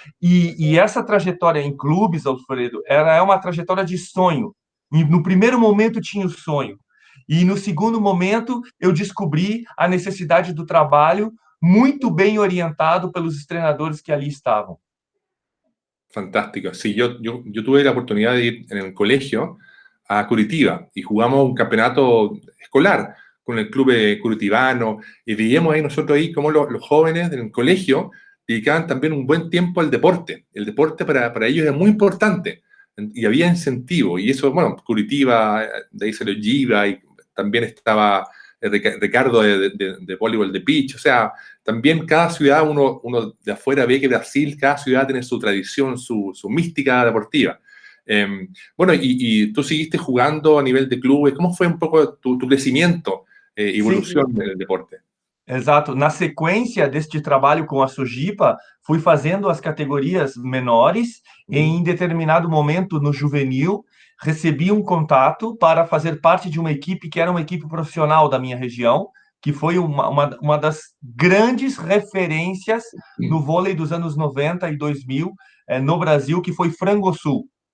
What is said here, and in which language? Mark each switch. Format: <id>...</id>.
<pt>E essa trajetória em clubes, Alfredo, ela é uma trajetória de sonho. E no primeiro momento tinha o sonho. E no segundo momento eu descobri a necessidade do trabalho muito bem orientado pelos treinadores que ali estavam.</pt> <es>fantástico. Sí, yo tuve la oportunidad de ir en el colegio a Curitiba y jugamos un campeonato escolar con el club curitibano y veíamos ahí nosotros ahí cómo los jóvenes del colegio dedicaban también un buen tiempo al deporte. El deporte para ellos era muy importante y había incentivo. Y eso, bueno, Curitiba, de ahí se lo lleva y también estaba Ricardo de voleibol de pitch. O sea, también cada ciudad, uno de afuera ve que Brasil, cada ciudad tiene su tradición, su mística deportiva. Bueno, y tú seguiste jugando a nivel de clubes. ¿Cómo fue un poco tu crecimiento,</es> <pt>Sim,</pt> <es>evolución del deporte?</es> <pt>exato. Na sequência deste trabalho com a Sojipa, fui fazendo as categorias menores e Ujú. em determinado momento no juvenil recebi um contato para fazer parte de uma equipe que era uma equipe profissional da minha região, que foi uma das grandes referências no vôlei dos anos 90 e 2000 no Brasil, que foi Frangosul.</pt>